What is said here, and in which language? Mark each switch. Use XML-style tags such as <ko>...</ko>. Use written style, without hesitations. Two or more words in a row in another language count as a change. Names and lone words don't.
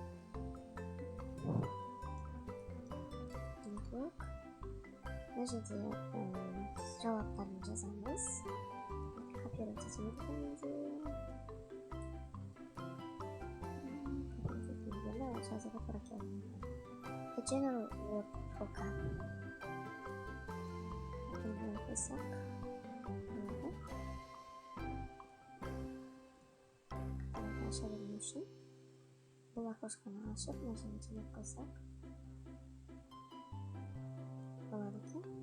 <kk>Network. Мына жерде жауаптарын жазамыз. Копировать етемін менде. Копировать етемін жазуға тура келмейді.</kk> <en>A general word for Kahoot.</en> <kk>Бұны қойсақ. Аша бермеу үшін бұл окошканы ашып, мына жерін телеп қойсақ болады екен.</kk>